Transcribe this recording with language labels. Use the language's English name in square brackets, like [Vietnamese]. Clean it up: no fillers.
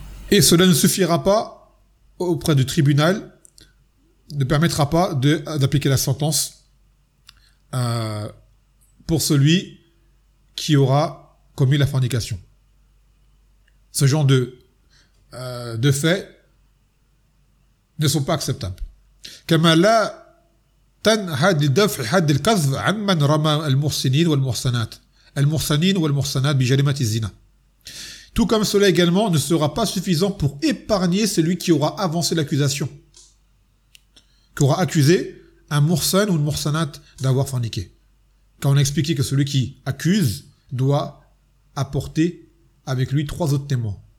[French] Et cela ne suffira pas auprès du tribunal, ne permettra pas d'appliquer la sentence pour celui qui aura commis la fornication. Ce genre de faits ne sont pas acceptables. [Arabic] Kamala تنهد لدفع حد القذف عمن رمى المحسنين والمحسنات المحسنين والمحسنات بجريمة الزنا. [French] Tout comme cela également ne sera pas suffisant pour épargner celui qui aura avancé l'accusation, qui aura accusé un mursan ou une mursanat d'avoir forniqué. Quand on a expliqué que celui qui accuse doit apporter avec lui 3 autres témoins.